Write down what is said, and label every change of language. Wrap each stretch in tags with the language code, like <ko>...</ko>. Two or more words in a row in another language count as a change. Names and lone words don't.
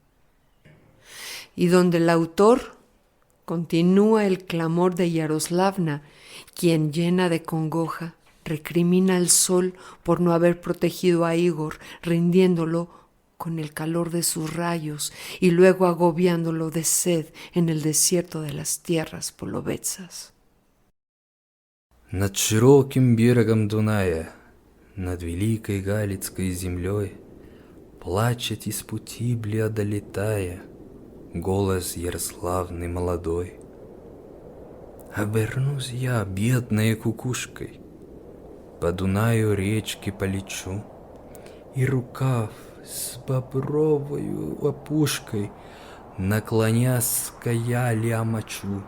<es>Y donde el autor continúa el clamor de Yaroslavna, quien, llena de congoja, recrimina al sol por no haber protegido a Igor, rindiéndolo con el calor de sus rayos y luego agobiándolo de sed en el desierto de las tierras polovetsas.</es> <ru>Над широким берегом Дуная, над великой Галицкой землей, плачет из Путибля долетая голос ярославный молодой. Обернусь я бедной кукушкой, по Дунаю речке полечу, и рукав с бобровою опушкой, наклонясь к яле омочу.</ru>